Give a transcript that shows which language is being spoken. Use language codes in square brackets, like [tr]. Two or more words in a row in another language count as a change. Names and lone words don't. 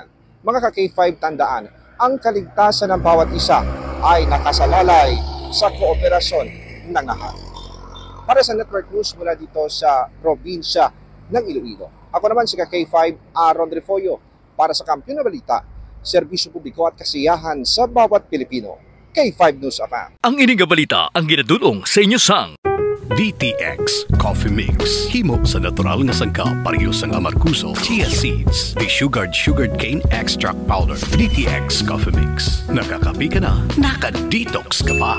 [tl] Mga ka-K5, tandaan, ang kaligtasan ng bawat isa ay nakasalalay sa kooperasyon ng lahat. Para sa Network News mula dito sa probinsya ng Iloilo, ako naman si K5 Aaron Refollo para sa Kampiyon na Balita, serbisyo publiko at kasiyahan sa bawat Pilipino. K5 News FM. [hil] Ang ining balita ang ginadulong sa inyo sang DTX Coffee Mix. Himo sa natural nga sangka parehas ang amarkuso, chia seeds, sugared cane extract powder. DTX Coffee Mix. Nakakapi ka na, naka-detox ka pa.